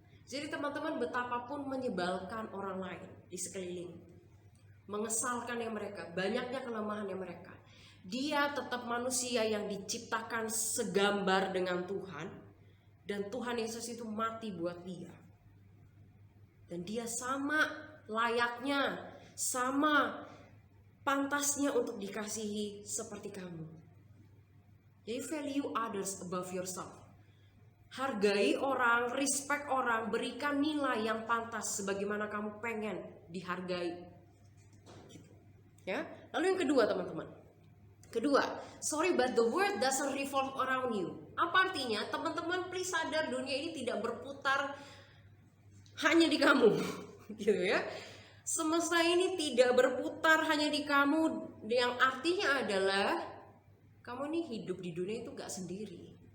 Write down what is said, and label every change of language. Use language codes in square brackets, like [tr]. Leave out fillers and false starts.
[id] Jadi teman-teman, betapapun menyebalkan orang lain di sekeliling, mengesalkan yang mereka, banyaknya kelemahan yang mereka, Dia tetap manusia yang diciptakan segambar dengan Tuhan. Dan Tuhan Yesus itu mati buat dia. Dan dia sama layaknya, sama pantasnya untuk dikasihi seperti kamu. Jadi [en] value others above yourself. [id] Hargai orang, respect orang, berikan nilai yang pantas sebagaimana kamu pengen dihargai. Ya. Lalu yang kedua teman-teman. Kedua, [en] sorry but the world doesn't revolve around you. [id] Apa artinya? Teman-teman, please sadar dunia ini tidak berputar hanya di kamu. Gitu ya. Semesta ini tidak berputar hanya di kamu. Yang artinya adalah kamu ini hidup di dunia itu gak sendiri.